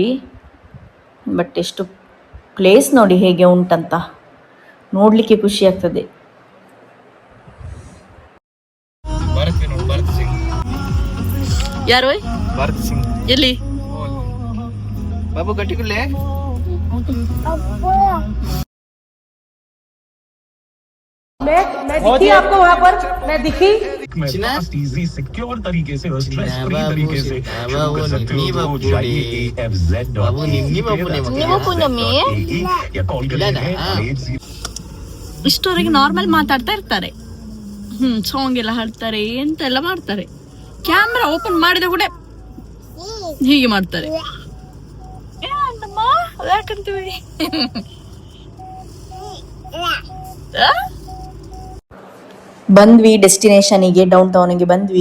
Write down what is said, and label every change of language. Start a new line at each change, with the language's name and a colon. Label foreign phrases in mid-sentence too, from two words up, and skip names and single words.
Kannada: ಬಟ್ ಎಷ್ಟು ಪ್ಲೇಸ್ ನೋಡಿ ಹೇಗೆ ಉಂಟಂತ, ನೋಡಲಿಕ್ಕೆ ಖುಷಿ ಆಗ್ತದೆ. ಭಾರತ್ ನೋಡು, ಭಾರತ್ ಸಿಂಗ್. ಯಾರು ಭಾರತ್ ಸಿಂಗ್ ಎಲ್ಲಿ? ಬಾಬು ಗಟ್ಟಿಗುಲ್ಲೆ.
Hindi: मैं दिखी आपको वहाँ पर, मैं दिखी.
English: easy secure
Hindi: तरीके से और
English: stress free
Hindi: तरीके से शुरू कर सकते हो तो जाइए AFZ.in या कॉल करें.
Kannada: ಇಷ್ಟವರೆಗೆ ನಾರ್ಮಲ್ ಮಾತಾಡ್ತಾ ಇರ್ತಾರೆ, ಸಾಂಗ್ ಎಲ್ಲ ಹಾಡ್ತಾರೆ, ಎಂತೆಲ್ಲ ಮಾಡ್ತಾರೆ. ಕ್ಯಾಮ್ರಾ ಓಪನ್ ಮಾಡಿದ ಕೂಡ ಹೀಗೆ ಮಾಡ್ತಾರೆ. ಯಾಕಂತೀವಿ ಬಂದ್ವಿ ಡೆಸ್ಟಿನೇಷನಿಗೆ, ಡೌನ್ ಟೌನಿಗೆ ಬಂದ್ವಿ.